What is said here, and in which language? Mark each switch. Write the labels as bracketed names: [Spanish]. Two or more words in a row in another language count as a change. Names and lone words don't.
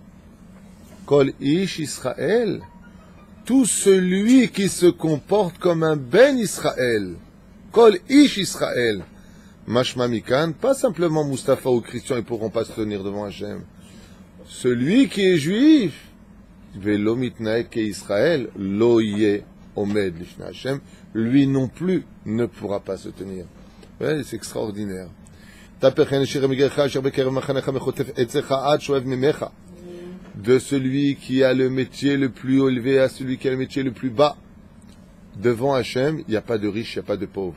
[Hebrew] כל איש ישראל. [French] Tout celui qui se comporte comme un [Hebrew] בן ישראל. כל איש ישראל. משמע מכאן, [French] pas simplement Mustapha ou Christian, ils ne pourront pas se tenir devant Hachem. Celui qui est juif, [Hebrew] ולא מתנהג כישראל, לא יעמוד לפני השם, [French] lui non plus ne pourra pas se tenir. Ouais, c'est extraordinaire. De celui qui a le métier le plus élevé à celui qui a le métier le plus bas. Devant Hachem, il n'y a pas de riche, il n'y a pas de pauvre.